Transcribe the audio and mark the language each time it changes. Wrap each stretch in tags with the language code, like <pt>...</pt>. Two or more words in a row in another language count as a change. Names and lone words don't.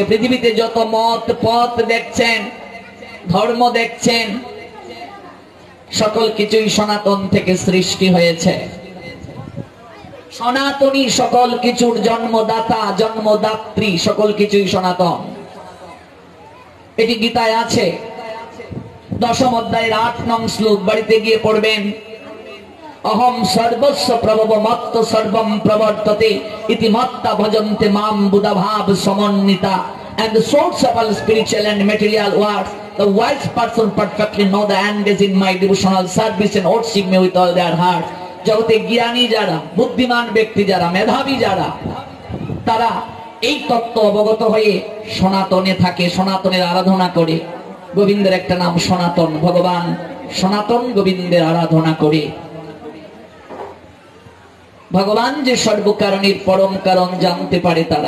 <bn>পৃথিবীতে যত মত পথ দেখছেন, ধর্ম দেখছেন, সকল কিছুই সনাতন থেকে সৃষ্টি হয়েছে। সনাতনী সকল কিছুর জন্মদাতা, জন্মদাত্রী, সকল কিছুই সনাতন। এটি গীতায় আছে, 10ম অধ্যায়ের 8 নং শ্লোক। বাড়িতে গিয়ে পড়বেন।</bn> <sa>অহম সর্বস্ব প্রভব মত্ত সর্বম প্রবর্ততে ইতি মত্তা ভজন্তে মাম বুধাভাব সমন্বিতা।</sa> <en>And the source of all spiritual and material worlds, the wise person perfectly know the engage in my devotional service and worship me with all their heart.</en> <bn>জগতে জ্ঞানী যারা, বুদ্ধিমান ব্যক্তি যারা, মেধাবী যারা, তারা এই তত্ত্ব অবগত হয়ে সনাতনে থাকে, সনাতনের আরাধনা করে। গোবিন্দের একটা নাম সনাতন, ভগবান সনাতন গোবিন্দের আরাধনা করে। ভগবান যে সর্বকারণের পরম কারণ জানতে পারে তারা।</bn>